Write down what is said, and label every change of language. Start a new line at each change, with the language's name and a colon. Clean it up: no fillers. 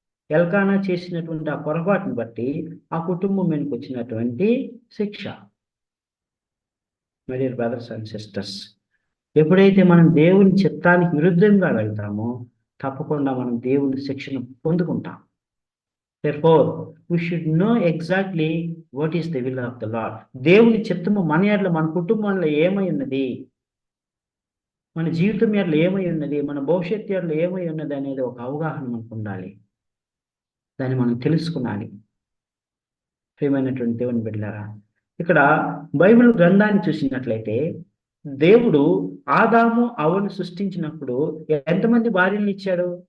Telugu: ఎల్కానా చేసినటువంటి ఆ పొరపాటును బట్టి ఆ కుటుంబం మీదకి వచ్చినటువంటి శిక్ష.
English: my dear brothers and sisters,
Telugu: ఎప్పుడైతే మనం దేవుని చిత్తానికి విరుద్ధంగా వెళ్తామో తప్పకుండా మనం దేవుని శిక్షను పొందుకుంటాం.
English: Therefore, we should know exactly what is the will of the Lord.
Telugu: దేవుని చిత్తము మన ఎడల, మన కుటుంబంలో ఏమై ఉన్నది, మన జీవితం ఎడల ఏమై ఉన్నది, మన భవిష్యత్తు ఎడల ఏమై ఉన్నది అనేది ఒక అవగాహన మనకు ఉండాలి. దాన్ని మనం తెలుసుకున్నాలి. ప్రియమైనటువంటి దేవుని బిడ్డలారా, ఇక్కడ బైబిల్ గ్రంథాన్ని చూసినట్లయితే దేవుడు ఆదాము అవ్వను సృష్టించినప్పుడు ఎంతమంది భార్యలను ఇచ్చాడు?